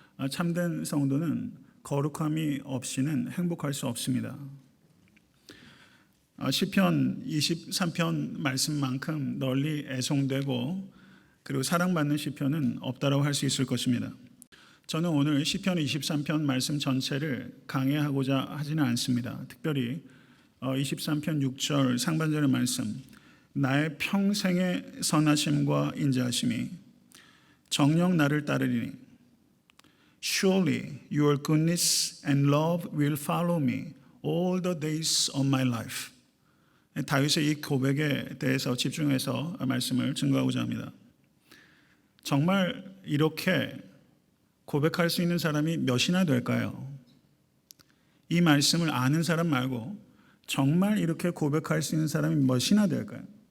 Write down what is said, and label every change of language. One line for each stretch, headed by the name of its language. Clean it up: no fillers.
Korean: 참된 성도는 거룩함이 없이는 행복할 수 없습니다. 시편 23편 말씀만큼 널리 애송되고 그리고 사랑받는 시편은 없다라고 할 수 있을 것입니다. 저는 오늘 시편 23편 말씀 전체를 강해하고자 하지는 않습니다. 특별히 23편 6절 상반절의 말씀, 나의 평생의 선하심과 인자하심이 정녕 나를 따르리니
English: Surely your goodness and love will follow me all the days of my life.
Korean: 다윗의 이 고백에 대해서 집중해서 말씀을 증거하고자 합니다. 정말 이렇게 고백할 수 있는 사람이 몇이나 될까요? 이 말씀을 아는 사람 말고 정말 이렇게 고백할 수 있는 사람이 몇이나 될까요?